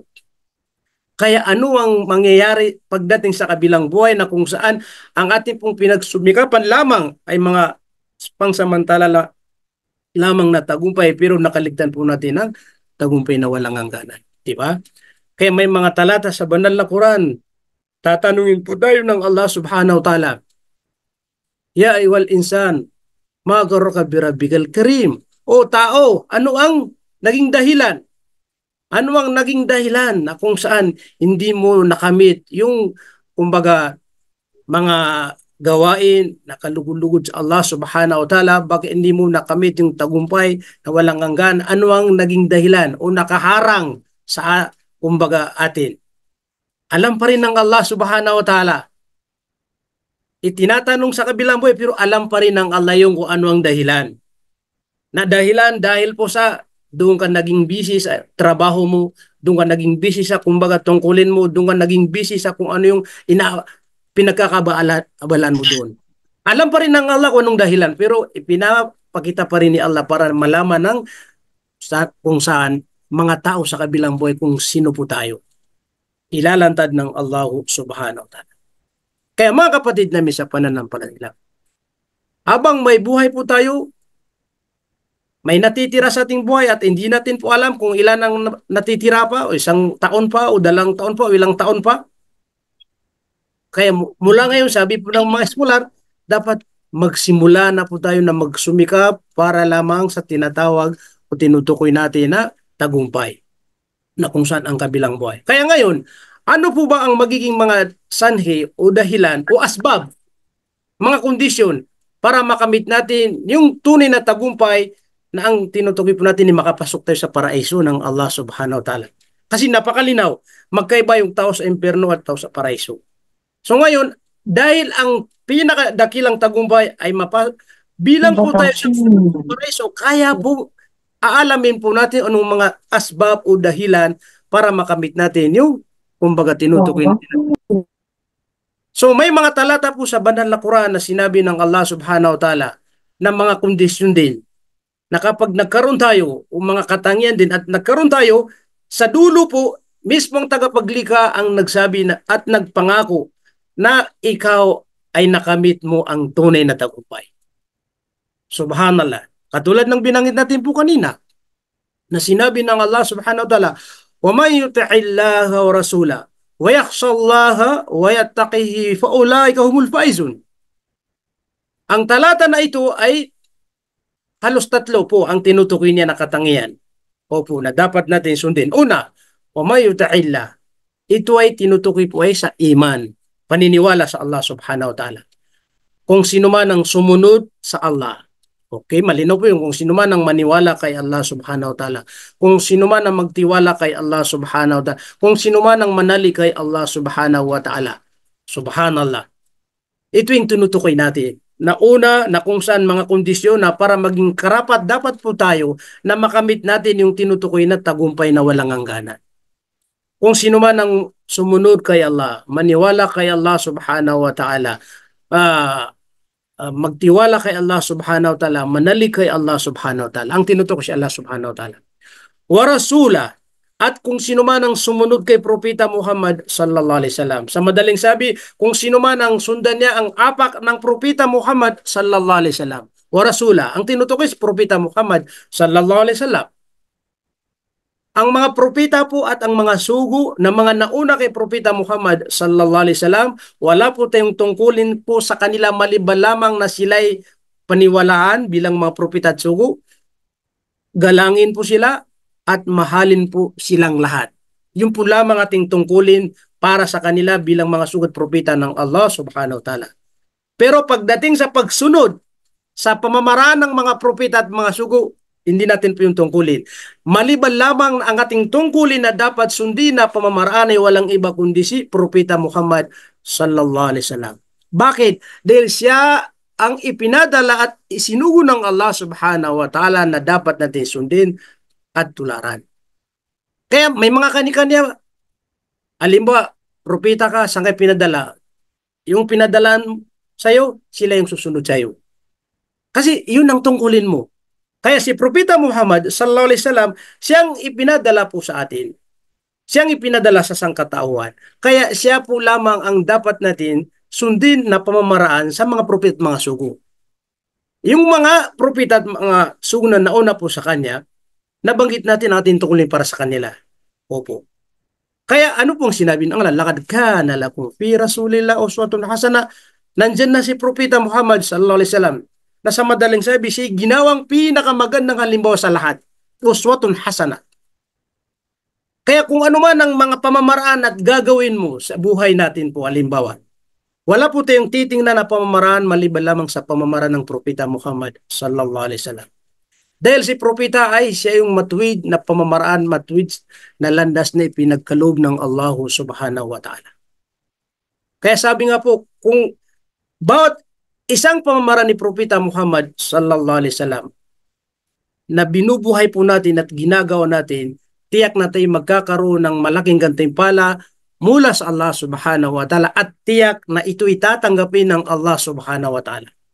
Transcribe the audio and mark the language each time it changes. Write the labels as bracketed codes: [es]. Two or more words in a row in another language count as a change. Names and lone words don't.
[tl] Kaya ano ang mangyayari pagdating sa kabilang buhay na kung saan ang ating pong pinagsumikapan lamang ay mga pangsamantala lamang na tagumpay pero nakaligtan po natin ang tagumpay na walang hangganan. Diba? Kaya may mga talata sa banal na Quran, tatanungin po tayo ng [ar] الله سبحانه وتعالى, يا أيها الإنسان ما غرك بربك الكريم. [tl] O tao, ano ang naging dahilan? Ano ang naging dahilan na kung saan hindi mo nakamit yung kumbaga mga gawain na kalugod-lugod sa [ar] الله سبحانه وتعالى? [tl] Bakit hindi mo nakamit yung tagumpay na walang hanggan? Ano ang naging dahilan o nakaharang sa kumbaga atin? Alam pa rin ng [ar] الله سبحانه وتعالى. [tl] Itinatanong sa kabilang buhay pero alam pa rin ng Allah yung kung ano ang dahilan. Na dahilan dahil po sa doon ka naging busy sa trabaho mo, doon ka naging busy sa kumbaga tungkulin mo, doon ka naging busy sa kung ano yung pinagkakabalan mo doon. Alam pa rin ng Allah kung anong dahilan, pero ipinapakita pa rin ni Allah para malaman ng kung saan mga tao sa kabilang buhay kung sino po tayo. Ilalantad ng [ar] الله سبحانه وتعالى. [tl] Kaya mga kapatid namin sa pananampalataya, habang may buhay po tayo, may natitira sa ating buhay at hindi natin po alam kung ilan ang natitira pa o isang taon pa o dalang taon pa o ilang taon pa. Kaya mula ngayon, sabi po ng mga eskolar, dapat magsimula na po tayo na magsumikap para lamang sa tinatawag o tinutukoy natin na tagumpay na kung saan ang kabilang buhay. Kaya ngayon, ano po ba ang magiging mga sanhi o dahilan o asbab, mga kondisyon para makamit natin yung tunay na tagumpay na ang tinutukoy po natin ni makapasok tayo sa paraiso ng [ar] الله سبحانه وتعالى. [tl] Kasi napakalinaw, magkaiba yung tao sa impyerno at tao sa paraiso. So ngayon, dahil ang pinakadakilang tagumpay ay bilang po tayo sa paraiso, kaya po aalamin po natin anong mga asbab o dahilan para makamit natin yung kumbaga tinutukoy natin. So may mga talata po sa banal na Quran na sinabi ng [ar] الله سبحانه وتعالى [tl] na mga kondisyon din na kapag nagkaroon tayo o mga katangian din at nagkaroon tayo, sa dulo po, mismong tagapaglikha ang nagsabi na, at nagpangako na ikaw ay nakamit mo ang tunay na tagumpay. Subhanallah. Katulad ng binanggit natin po kanina, na sinabi ng [ar] الله سبحانه وتعالى, وَمَنْ يُطِعِ اللَّهَ وَرَسُولَهُ وَيَخْشَى اللَّهَ وَيَتَّقِهِ فَأُولَٰئِكَ هُمُ الْفَائِزُونَ. [tl] Ang talata na ito ay halos tatlo po ang tinutukoy niya na katangian. Opo, na dapat natin sundin. Una, [ar] وَمَنْ يُطِعِ اللَّهَ. [tl] Ito ay tinutukoy po ay sa iman, paniniwala sa [ar] الله سبحانه وتعالى. [tl] Kung sino man ang sumunod sa Allah. Okay, malinaw po yung kung sino man ang maniwala kay [ar] الله سبحانه وتعالى. [tl] Kung sino man ang magtiwala kay [ar] الله سبحانه وتعالى. [tl] Kung sino man ang manali kay [ar] الله سبحانه وتعالى. [tl] Subhanallah. Ito yung tinutukoy natin. Na una, na kung saan mga kondisyon na para maging karapat, dapat po tayo na makamit natin yung tinutukoy na tagumpay na walang hangganan. Kung sino man ang sumunod kay Allah, maniwala kay [ar] الله سبحانه وتعالى, [tl] magtiwala kay [ar] الله سبحانه وتعالى, [tl] manalig kay [ar] الله سبحانه وتعالى. [tl] Ang tinutukoy si [ar] الله سبحانه وتعالى. ورسوله, [tl] at kung sino man ang sumunod kay Propeta Muhammad [ar] صلى الله عليه وسلم. [tl] Sa madaling sabi, kung sino man ang sundan niya ang apak ng Propeta Muhammad [ar] صلى الله عليه وسلم. ورسوله, [tl] ang tinutukoy si Propeta Muhammad [ar] صلى الله عليه وسلم. [tl] Ang mga propeta po at ang mga sugo na mga nauna kay Propeta Muhammad [ar] صلى الله عليه وسلم, [tl] wala po tayong tungkulin po sa kanila maliban lamang na sila'y paniwalaan bilang mga propeta at sugo. Galangin po sila at mahalin po silang lahat. Yun po lamang ating tungkulin para sa kanila bilang mga sugo at propeta ng [ar] الله سبحانه وتعالى. [tl] Pero pagdating sa pagsunod sa pamamaraan ng mga propeta at mga sugo, hindi natin po yung tungkulin. Maliban lamang ang ating tungkulin na dapat sundin na pamamaraan ay walang iba kundi si Propeta Muhammad [ar] صلى الله عليه وسلم. [tl] Bakit? Dahil siya ang ipinadala at isinugo ng [ar] الله سبحانه وتعالى [tl] na dapat natin sundin at tularan. Kaya may mga kani-kanya, halimbawa, propeta ka, saan kayo pinadala? Yung pinadalaan sa'yo, sila yung susunod sa'yo. Kasi yun ang tungkulin mo. Kaya si Propeta Muhammad [ar] صلى الله عليه وسلم, [tl] siyang ipinadala po sa atin. Siyang ipinadala sa sangkatauhan. Kaya siya po lamang ang dapat natin sundin na pamamaraan sa mga propeta at mga sugo. Yung mga propeta at mga sugo na nauna po sa kanya, nabanggit natin ang ating tungkulin para sa kanila. Opo. Kaya ano pong sinabi ng Allah? [ar] لقد كان لكم في رسول الله أسوة حسنة. [tl] Nandyan na si Propeta Muhammad [ar] صلى الله عليه وسلم [tl] na sa madaling sabi siya ginawang pinakamagandang halimbawa sa lahat. [ar] أسوة حسنة. [tl] Kaya kung ano man ang mga pamamaraan at gagawin mo sa buhay natin po, halimbawa, wala po tayong titingnan na pamamaraan maliban lamang sa pamamaraan ng Propeta Muhammad [ar] صلى الله عليه وسلم. [tl] Dahil si Propeta ay siya yung matuwid na pamamaraan, matuwid na landas na ipinagkaloob ng [ar] الله سبحانه وتعالى. [tl] Kaya sabi nga po, kung bawat isang pamamaraan ni Propeta Muhammad [ar] صلى الله عليه وسلم [tl] na binubuhay po natin at ginagawa natin, tiyak na tayo magkakaroon ng malaking gantimpala mula sa [ar] الله سبحانه وتعالى [tl] at tiyak na ito itatanggapin ng [ar] الله سبحانه وتعالى.